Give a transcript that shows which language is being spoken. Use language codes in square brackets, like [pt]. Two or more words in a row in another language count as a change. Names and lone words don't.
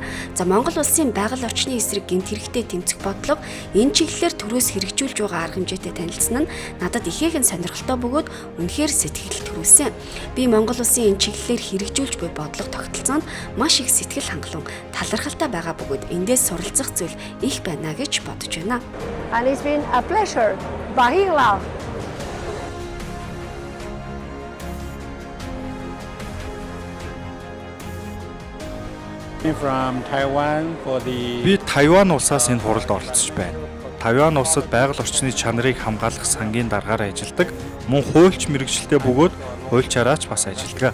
[mn] За Монгол улсын байгаль орчны эсрэг гэмт хэрэгтэд тэмцэх бодлого энэ чиглэлээр төрөөс хэрэгжүүлж байгаа арга хэмжээтэй танилцсан нь надад ихээхэн сонирхолтой бөгөөд үнэхээр сэтгэл төрүүлсэн. Би Монгол улсын энэ чиглэлээр хэрэгжүүлж буй бодлого тогтолцоонд маш их сэтгэл хангалуун талархалтай байгаа бөгөөд эндээс суралцах зүйл их байна гэж бодож байна. [en] And it's been a pleasure. Bahing Lao. [mn] Би Тайван улсаас энэ хуралд оролцож байна. Тайван улсад байгаль орчны чанарыг хамгаалах сангийн даргаар ажилладаг, мөн хуульч мэргэжилтэй бөгөөд хуульчаараач бас ажилладаг.